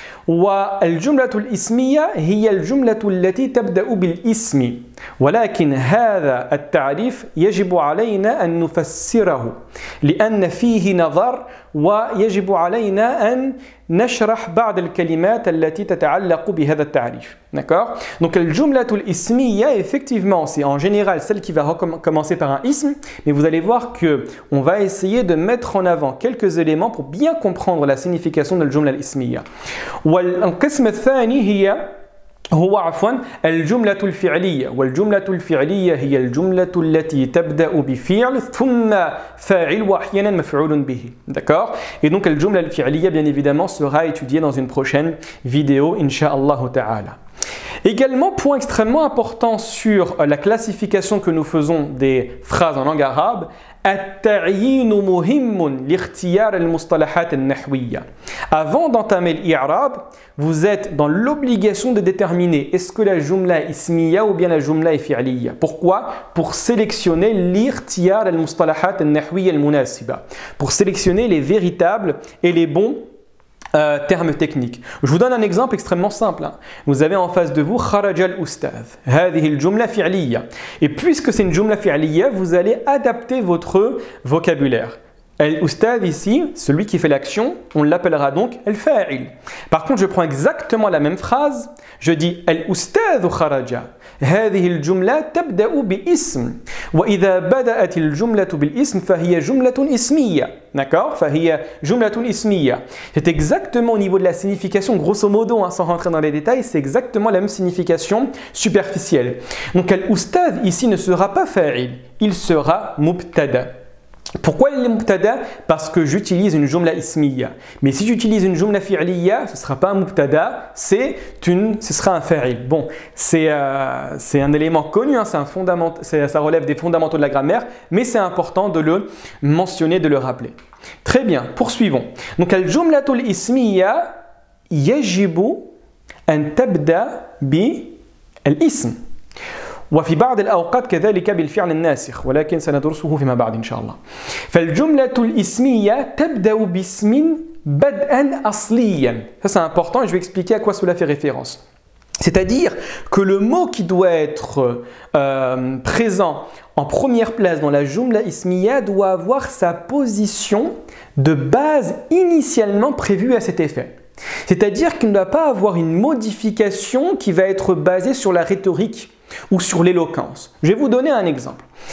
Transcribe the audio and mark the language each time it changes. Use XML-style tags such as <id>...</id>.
<ar>والجملة الاسمية هي الجملة التي تبدأ بالاسم ولكن هذا التعريف يجب علينا أن نفسره لأن فيه نظر ويجب علينا أن نشرح بعض الكلمات التي تتعلق بهذا التعريف.</ar> <fr>D'accord? Donc الجملة الاسمية, effectivement, c'est en général celle qui va commencer par un ism, mais vous allez voir que on va essayer de mettre en avant quelques éléments pour bien comprendre la signification de الجملة الاسمية.</fr> <ar>والقسم الثاني هو الجملة الفعلية والجملة الفعلية هي الجملة التي تبدأ بفعل ثم فاعل وأحيانا مفعول به.</ar> <fr>D'accord? Et donc الجملة الفعلية bien évidemment sera étudiée dans une prochaine vidéo Inch'Allah ta'ala. Également, point extrêmement important sur la classification que nous faisons des phrases en langue arabe,</fr> <ar>التعيين مهم لاختيار المصطلحات النحوية.</ar> <fr>Avant d'entamer l'I'rab, vous êtes dans l'obligation de déterminer est-ce que la jumla est ismiya ou bien la jumla est fi'liya. Pourquoi? Pour sélectionner</fr> <ar>l'irtiyar al-mustalahat al-nahwiya al-munasiba.</ar> <fr>Pour sélectionner les véritables et les bons termes techniques. Je vous donne un exemple extrêmement simple. Vous avez en face de vous</fr> <ar>خرج الأستاذ. هذه الجملة فعلية.</ar> <fr>Et puisque c'est une jumla fi'liya, vous allez adapter votre vocabulaire. Al-Ustad ici, celui qui fait l'action, on l'appellera donc Al-Fa'il. Par contre, je prends exactement la même phrase, je dis</fr> <ar>Al-Ustad kharaja. هذه الجملة تبدأ باسم وإذا بدأت الجملة بالاسم فهي جملة اسمية.</ar> <fr>D'accord?</fr> <ar>فهي جملة اسمية.</ar> <fr>C'est exactement au niveau de la signification, grosso modo, sans rentrer dans les détails, c'est exactement la même signification superficielle. Donc Al-Ustad ici ne sera pas Fa'il, il sera Mubtada. Pourquoi il est mubtada? Parce que j'utilise une jumla ismiya. Mais si j'utilise une jumla fi'liya, ce ne sera pas un mubtada, ce sera un fa'il. Bon, c'est un élément connu, hein, ça relève des fondamentaux de la grammaire, mais c'est important de le mentionner, de le rappeler.</fr> <ar>Très bien, poursuivons.</ar> <fr>Donc,</fr> <ar>al-jumlatul ismiya yajibu an tabda bi al-ism. وفي بعض الأوقات كذلك بالفعل الناسخ ولكن سندرسه فيما بعد إن شاء الله. فالجملة الاسمية تبدأ باسم بدءا أصليا.</ar> <fr>Ça c'est important et je vais expliquer à quoi cela fait référence. C'est-à-dire que le mot qui doit être présent en première place dans la jumla ismiya doit avoir sa position de base initialement prévue à cet effet. C'est-à-dire qu'il ne doit pas avoir une modification qui va être basée sur la rhétorique ou sur l'éloquence. Je vais vous donner un exemple.</fr>